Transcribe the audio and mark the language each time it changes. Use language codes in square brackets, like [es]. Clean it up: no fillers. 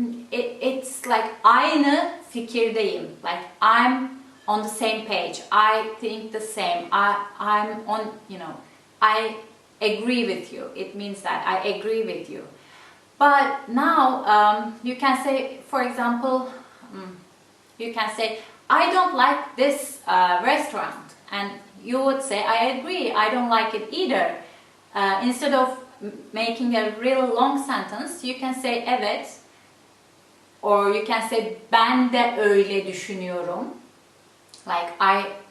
[en] It's like [tr] aynı fikirdeyim. [en] Like I'm on the same page. I think the same. I'm on, you know, I agree with you. It means that I agree with you. But now you can say, for example, you can say, I don't like this restaurant. And you would say, I agree, I don't like it either. Instead of making a real long sentence, you can say evet. Or you can say [tr] ben de öyle düşünüyorum. [en] Like I